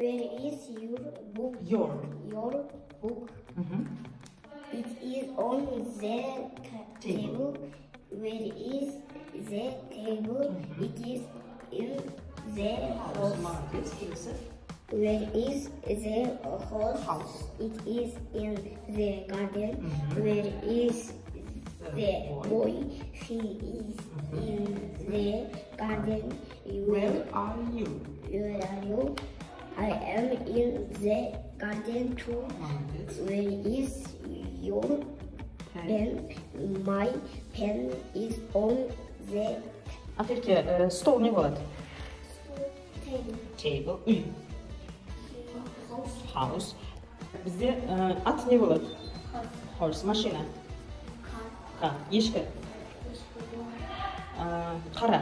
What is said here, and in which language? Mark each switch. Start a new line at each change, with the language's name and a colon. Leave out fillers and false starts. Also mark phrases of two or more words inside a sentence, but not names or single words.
English: Where is your book? Your. Your book. It is on the table. Where is the table? It is in the house.
Kazakh: Молодец. Келесі.
English: Where is the house? It is in the garden. Where is the boy? He is in the garden. Where are you? Where are you? I am in the garden too. Молодец. Where is your pen? My pen is on the
Kazakh: Ақерке, стол не болады?
English: table. Table. Үй. House.
Kazakh: Бізде ат не болады? Horse. Машина. Car. Ешкі. Қара.